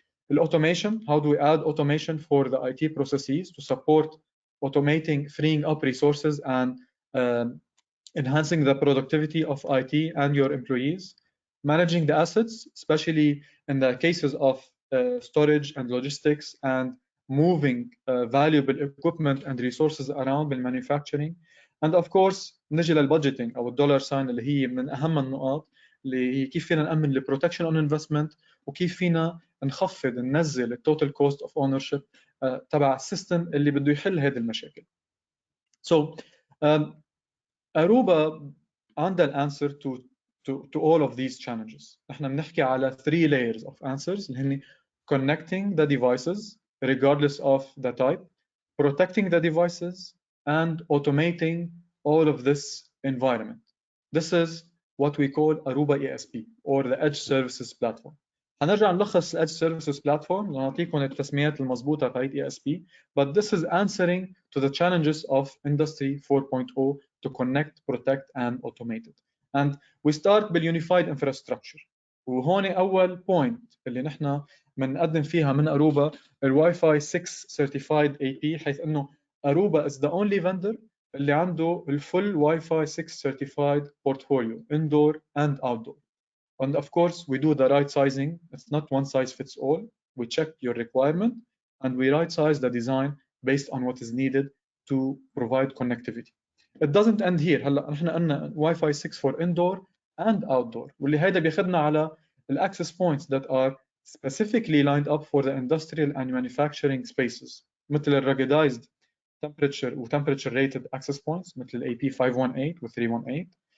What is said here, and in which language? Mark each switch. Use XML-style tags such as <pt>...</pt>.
<en>The automation, how do we add automation for the IT processes to support automating, freeing up resources and enhancing the productivity of IT and your employees. Managing the assets, especially in the cases of storage and logistics and moving valuable equipment and resources around in manufacturing. And of course</en> <ar>نجي للبادجيتنج او الدولار ساين اللي هي من اهم النقاط اللي هي كيف فينا نأمن البروتكشن اون انفستمنت وكيف فينا نخفض ننزل التوتال كوست اوف اونرشيب تبع السيستم اللي بده يحل هذه المشاكل.</ar> <en>So Aruba</en> <ar>عندها الانسر</ar> <en>to all of these challenges.</en> <ar>احنا بنحكي على</ar> <en>3 layers of answers اللي هن connecting the devices regardless of the type, protecting the devices, and automating all of this environment. This is what we call Aruba ESP or the Edge Services Platform.</en> <ar>هنرجع نلخص ال Edge Services Platform لنعطيكم التسميات المضبوطة تاعت</ar> <en>ESP, but this is answering to the challenges of Industry 4.0 to connect, protect, and automate it. And we start بالunified infrastructure.</en> <ar>وهون أول point اللي نحن بنقدم فيها من أروبا الواي فاي 6 certified AP, حيث إنه أروبا</ar> <en>is the only vendor</en> <ar>اللي عنده الفول واي فاي</ar> <en>6 certified portfolio indoor and outdoor. And of course we do the right sizing. It's not one size fits all. We check your requirement and we right size the design based on what is needed to provide connectivity. It doesn't end here.</en> <ar>هلا نحن قلنا</ar> <en>Wi-Fi 6 for indoor and outdoor,</en> <ar>واللي هيدا بياخذنا على</ar> <en>access points that are specifically lined up for the industrial and manufacturing spaces, مثل ruggedized temperature و temperature rated access points مثل AP 518 و 318.</en>